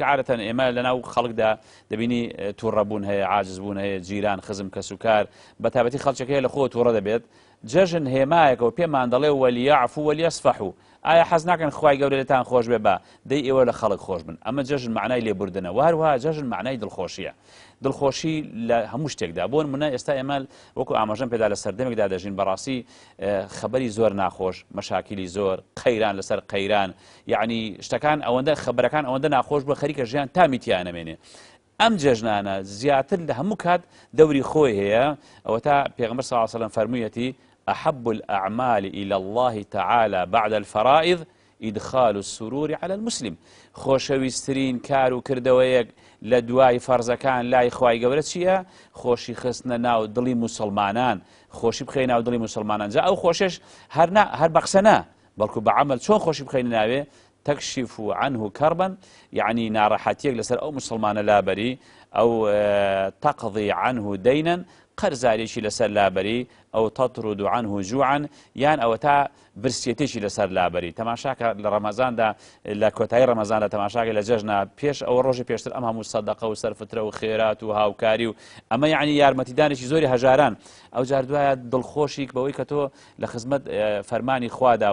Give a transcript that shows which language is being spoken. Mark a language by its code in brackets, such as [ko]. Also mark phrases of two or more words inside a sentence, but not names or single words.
[ckb] عادەتەن ئێمە لەناو خەڵکدا دەبینی تووڕەبوون هەیە عاجز بوون هەیە جیران خزم کەس و کار بە تایبەتی خەڵکێک هەیە لە خۆ تووڕە دەبێت جەژن هێمایەکەوە پێمان دەڵێ [ar] وەلیەعفو وەلیەسفەحو [ckb] ئایا حەز ناکەن خوای گەورە لێتان خۆش بێ بە دەی ئێوە لە خەڵک خۆش بن ئەمە جەژن معنای لێبوردنە و هەروەها جەژن معنای دڵخۆشیە دڵخۆشی لە هەموو شتێکدا بۆ نمونە ئێستا ئێمە وەکو ئاماژەم پێدا لە سەردەمێکدا دەژین بەڕاستی خەبەری زۆر ناخۆش مەشاکیلی زۆر قەیران لەسەر قەیران یعنی شتەکان ئەوەندە خەبەرەکان ئەوەندە ناخۆش بە خەریکە ژیان تامی تیانەمێنێ ئەم جەژنانە زیاتر لە هەموو کات دەوری خۆی هەیە ئەوە تا پێغەمبەر [ar] صلی الله علیه وسلم [ckb] فەرموویەتی [ar] أحب الأعمال إلى الله تعالى بعد الفرائض إدخال السرور على المسلم [ckb] خۆشەویستترین کار و کردەوەیەک لە دوای فەرزەکان لای خوای گەورە چییە خۆشی خستنە ناو دڵی موسڵمانان خۆشی بخەی ناو دڵی موسڵمانان جا ئەو خۆشش هەر بە قسە نا بەڵکو بە عەمەل چۆن خۆشی بخەینە ناوێ [ar] تكشف عنه كربا يعني [ckb] ناڕەحەتیەک لەسەر ئەو مسلمانە لابەری ئەو [ar] تقضي عنه دينا [ckb] قەرزارێکی لەسەر لابەری ئەو [ar] تەطرد عنه جوعا [ckb] یان ئەوە تا برسێتێکی لەسەر لابەری تەماشاکە لە ڕەمەزاندا لە کۆتایی ڕەمەزاندا تەماشاکە لە جەژنە پێش ئەوە ڕۆژی پێشتر ئەم هەموو سەدەقە و سەرفترە و خێرات و هاوکاری و ئەمە یعنی یارمەتیدانێکی زۆری هەژاران ئەو جار دوایە دڵخۆشیک بەوەی کە تۆ لە خزمەت فەرمانی خوادا